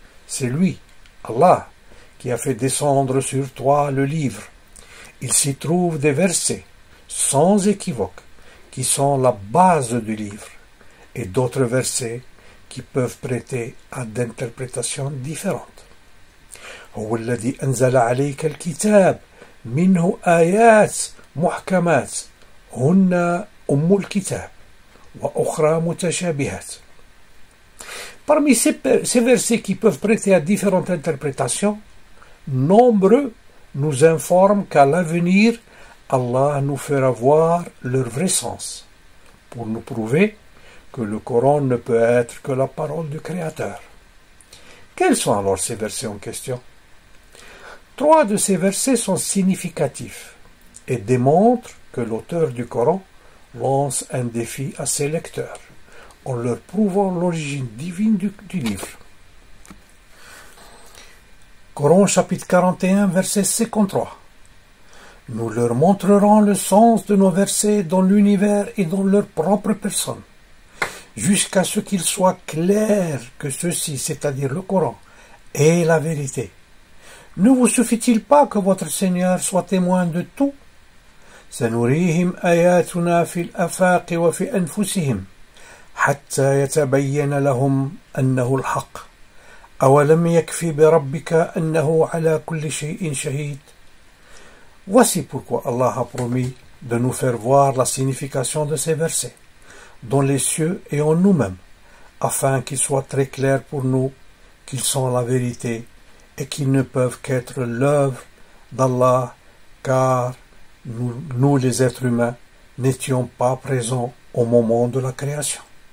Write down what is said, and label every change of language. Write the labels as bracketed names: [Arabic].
[French] C'est lui, Allah, qui a fait descendre sur toi le livre. Il s'y trouve des versets, sans équivoque, qui sont la base du livre, et d'autres versets qui peuvent prêter à d'interprétations différentes. [Arabic] هو الذي أنزل عليك الكتاب منه آيات محكمات هن أم الكتاب وأخرى متشابهات. [French] Parmi ces versets qui peuvent prêter à différentes interprétations, nombreux nous informent qu'à l'avenir, Allah nous fera voir leur vrai sens, pour nous prouver que le Coran ne peut être que la parole du Créateur. Quels sont alors ces versets en question? 3 de ces versets sont significatifs et démontrent que l'auteur du Coran lance un défi à ses lecteurs en leur prouvant l'origine divine du livre. Coran chapitre 41, verset 53. Nous leur montrerons le sens de nos versets dans l'univers et dans leur propre personne, jusqu'à ce qu'il soit clair que ceci, c'est-à-dire le Coran, est la vérité. Ne vous suffit-il pas que votre Seigneur soit témoin de tout? [Arabic] سنريهم آياتنا في الآفاق وفي أنفسهم حتى يتبين لهم أنه الحق أولم يكفي بربك أنه على كل شيء شهيد. [French] Voici pourquoi Allah a promis de nous faire voir la signification de ces versets dans les cieux et en nous-mêmes, afin qu'ils soient très clairs pour nous qu'ils sont la vérité et qu'ils ne peuvent qu'être l'œuvre d'Allah, car nous les êtres humains n'étions pas présents au moment de la création.